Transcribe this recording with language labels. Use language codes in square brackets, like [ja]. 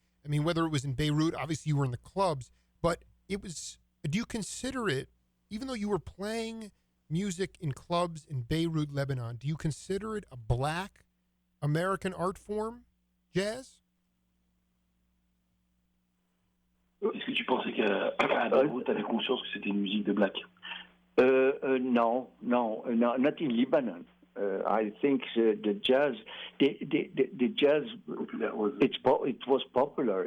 [en] I mean, whether it was in Beirut, obviously you were in the clubs, but it was. Do you consider it, even though you were playing music in clubs in Beirut, Lebanon, do you consider it a black American art form, jazz? [fr] Est-ce que tu pensais qu'à Beyrouth, tu avais conscience que c'était une musique de black? [en] No, not in Lebanon. I think the jazz, the jazz, it was popular.